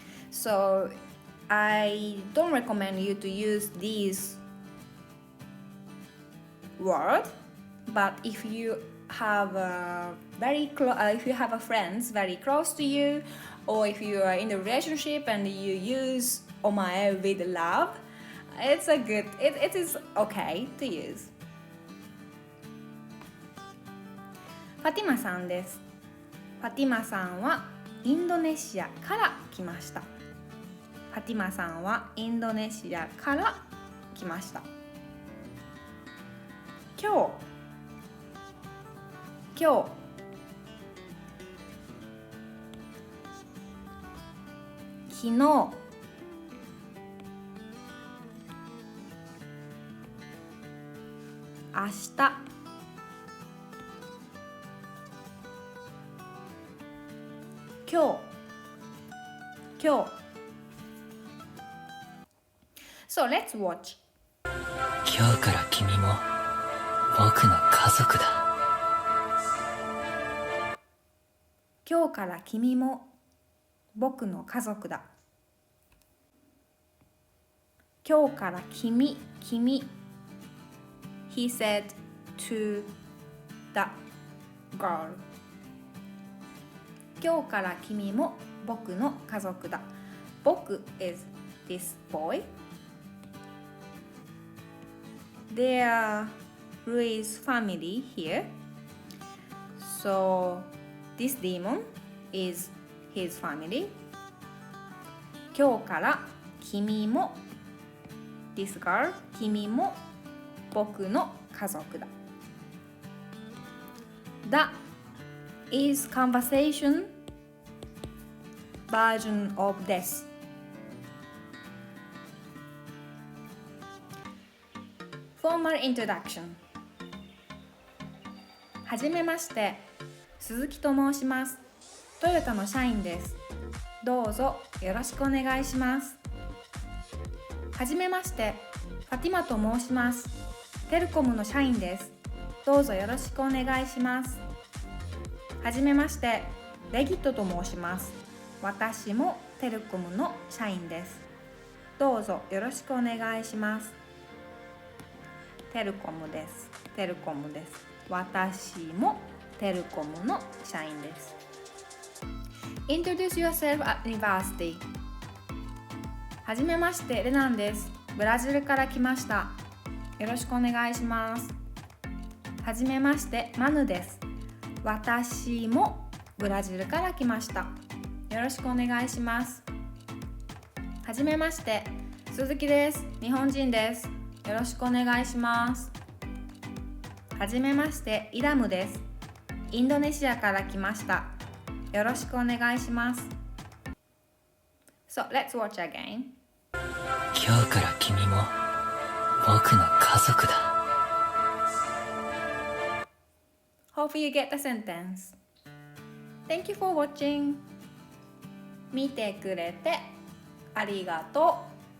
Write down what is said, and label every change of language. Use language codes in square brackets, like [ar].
[en] So I don't recommend you to use these words, but if you have if you have a friends very close to you, or if you are in a relationship and you use omae with love, it is okay to use. [ja] ファティマさんです。ファティマさんはインドネシアから来ました。ファティマさんはインドネシアから来ました。今日昨日明日今日 [en] So let's watch. [ja] 今日から君も僕の家族だ。今日から君も僕の家族だ。今日から君 [en] He said to the girl. [ja] 今日から君も僕の家族だ。 [en] 僕 is this boy. There is family here. So this demon is his family. [ja] 今日から君も [en] this girl [ja] 君も僕の家族だ。 [en] That is conversation version of this. Formal introduction. [ja] はじめまして、鈴木と申します。トヨタの社員です。どうぞよろしくお願いします。はじめまして、ファティマと申します。テルコムの社員です。どうぞよろしくお願いします。はじめまして、レギットと申します。私もテルコムの社員です。どうぞよろしくお願いします。テルコムです。テルコムです。私もテルコムの社員です。 [en] Introduce yourself at university. [ja] はじめまして、レナンです。ブラジルから来ました。よろしくお願いします。はじめまして、マヌです。私もブラジルから来ました。よろしくお願いします。はじめまして、鈴木です。日本人です。よろしくお願いします。はじめまして、イラムです。インドネシアから来ました。よろしくお願いします。 [en] So, let's watch again. [ja] 今日から君も僕の家族だ。 [en] Hope you get the sentence. Thank you for watching. [ja] 見てくれてありがとう。